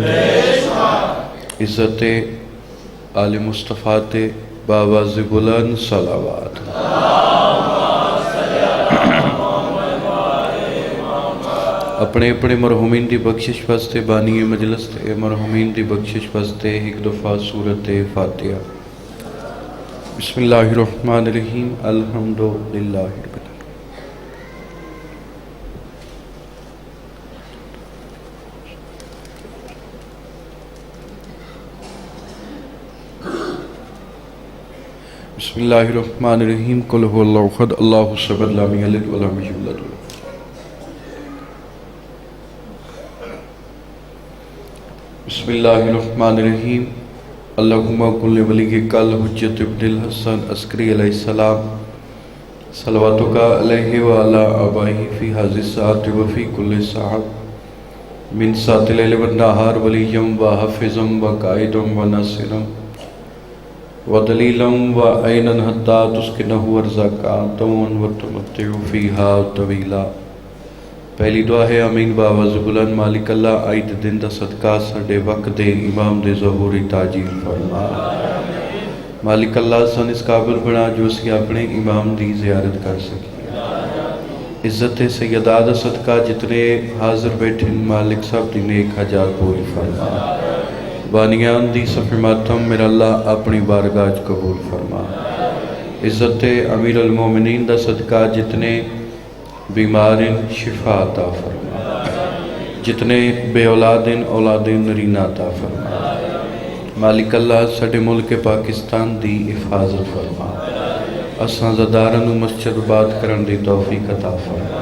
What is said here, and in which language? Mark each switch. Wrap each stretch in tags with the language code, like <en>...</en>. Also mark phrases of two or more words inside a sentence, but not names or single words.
<pa>عزت آلِ مصطفیٰ تے باآواز بلند صلوات. اپنے اپنے مرحومین کی بخشش واسطے بانی مجلس تے مرحومین کی بخشش واسطے ایک دفعہ سورت فاتحہ.</pa> <ar>بسم الله الرحمن الرحيم۔ الحمد لله رب العالمين. बिस्मिल्लाहिर्रहमानिर्रहीम। قل هو الله أحد الله الصمد لم يلد ولم يولد. बिस्मिल्लाहिर्रहमानिर्रहीम। اللهم كن لوليك الحجة ابن الحسن العسكري عليه السلام صلواتك عليه وعلى آبائه في هذه الساعة وفي كل ساعة من ساعات الليل والنهار وليا وحافظا وقائدا وناصرا ودليلا وعينا حتى تسكنه أرضك طوعا وتمتعه فيها طويلا.</ar> <pa>پہلی دعا ہے آمین باآواز بلند۔ مالک اللہ آئد دین دا صدقہ ساڈے وقت دے امام دے ظہور دی تعجیل فرما. مالک اللہ سانوں اس قابل بنا جو اسی اپنے امام دی زیارت کر سکیے. عزت سیدہ دا صدقہ جتنے حاضر بیٹھے مالک سب دی نیک حاجات پوری فرما. بانیان دی صفِ ماتم میرا اللہ اپنی بارگاہ قبول فرما. عزت امیر المومنین دا صدقہ جتنے بیماراں نوں شفا عطا فرما. جتنے بے اولاداں نوں اولادِ نرینہ عطا فرما. مالک اللہ ساڈے ملک پاکستان دی حفاظت فرما. اساں عزاداراں نوں مسجد آباد کرن دی توفیق عطا فرما.</pa>